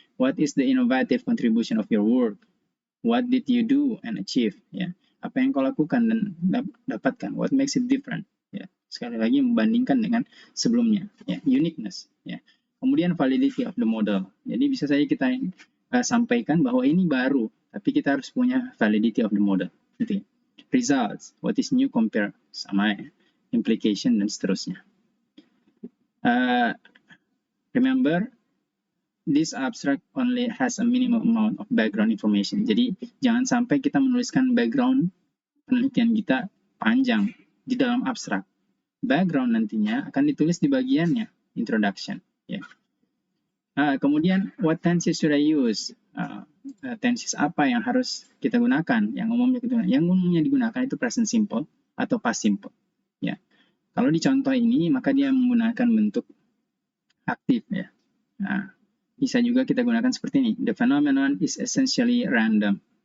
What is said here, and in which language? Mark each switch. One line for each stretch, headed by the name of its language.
English: What is the innovative contribution of your work? What did you do and achieve?
Indonesian: Ya. Apa yang kau lakukan dan dapatkan?
English: What makes it different?
Indonesian: Ya. Sekali lagi membandingkan dengan sebelumnya.
English: Ya. Uniqueness. Ya. Kemudian validity of the model.
Indonesian: Jadi bisa saja kita sampaikan bahwa ini baru, tapi kita harus punya
English: validity of the model.
Indonesian: Gitu ya.
English: Results, what is new compare sama implication
Indonesian: dan seterusnya.
English: Remember, this abstract only has a minimum amount of background information.
Indonesian: Jadi jangan sampai kita menuliskan background penelitian kita panjang di dalam abstrak. Background nantinya akan ditulis di bagiannya, introduction. Ya.
English: Kemudian, what tenses should I use?
Indonesian: Tenses apa yang harus kita gunakan? Yang umumnya digunakan itu present simple atau past simple. Ya. Kalau di contoh ini, maka dia menggunakan bentuk aktif. Ya. Nah, bisa juga kita gunakan seperti ini.
English: The phenomenon is essentially random.